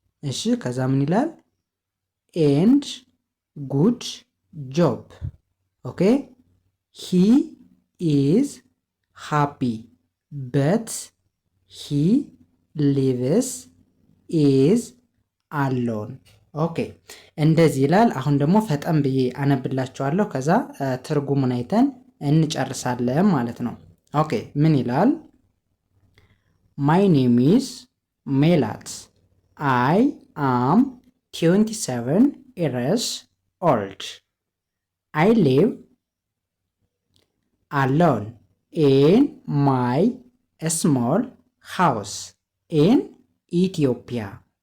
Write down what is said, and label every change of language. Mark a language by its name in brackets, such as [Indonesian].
[Amharic] እሺ ከዛ ምን ይላል? [English] and good job. Okay, he is happy but he lives is alone. [Amharic] ኦኬ እንደዚህ ይላል። አሁን ደግሞ ፈጠን ብዬ አነብላችኋለሁ። ከዛ ትርጉሙን አይተን እንጨርሳለን ማለት ነው። ኦኬ ምን ይላል? [English] My name is ሜላት I am 27 years old. I live alone in my small house in Ethiopia.